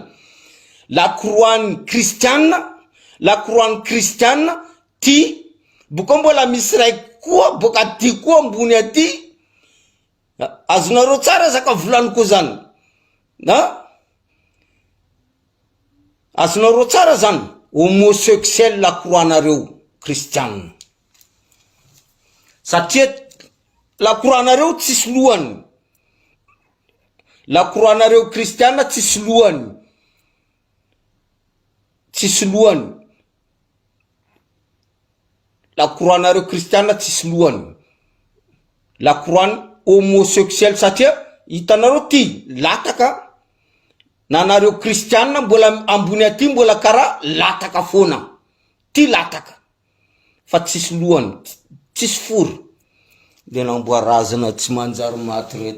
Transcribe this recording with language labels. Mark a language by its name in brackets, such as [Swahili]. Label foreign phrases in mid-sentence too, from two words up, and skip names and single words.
[French] La croix [Malagasy] kristianina, [French] la croix [Malagasy] kristianina ty boka mbola misy raiky koa boka ty koa ambony aty. Azonareo tsara zaka volaniko zany. Azonareo tsara zany. [French] Homosexuel la croix [Malagasy] nareo kristianina. Satria [French] la croix [Malagasy] nareo tsisy lohany. [French] La croix [Malagasy] nareo kristianina tsisy lohany. Tsisy lohany. [French] La croix [Malagasy] nareo kristianina tsisy lohany. [French] La croix homosexuel [Malagasy] satria hitanareo ty lataka na nareo kristianina mbola ambony aty mbola kara lataka fona. Ty lataka. Fa tsisy lohany, tsisy fory. De namboarazana tsy manjary maty reto.